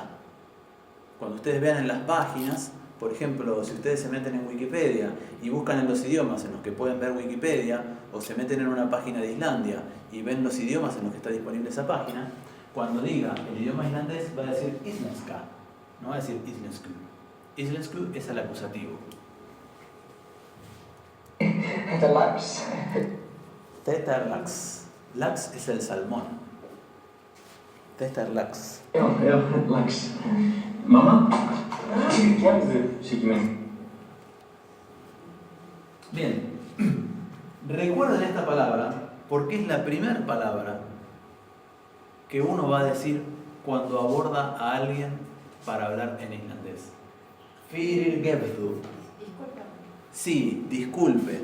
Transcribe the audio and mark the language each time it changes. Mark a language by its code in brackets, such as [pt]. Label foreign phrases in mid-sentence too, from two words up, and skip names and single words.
[es] Cuando ustedes vean en las páginas, por ejemplo, si ustedes se meten en Wikipedia y buscan en los idiomas en los que pueden ver Wikipedia, o se meten en una página de Islandia y ven los idiomas en los que está disponible esa página, cuando diga el idioma islandés va a decir islenska, no va a decir islensku. Islensku es el acusativo. [is] Þetta er lax. Þetta er lax. [es] Lax es el salmón. [is] Þetta er lax. Já, lax. Mamma? Gefðu, Siggi minn. [es] Bien. Recuerden esta palabra porque es la primera palabra que uno va a decir cuando aborda a alguien para hablar en islandés. Fyrirgefðu. Sí, disculpe.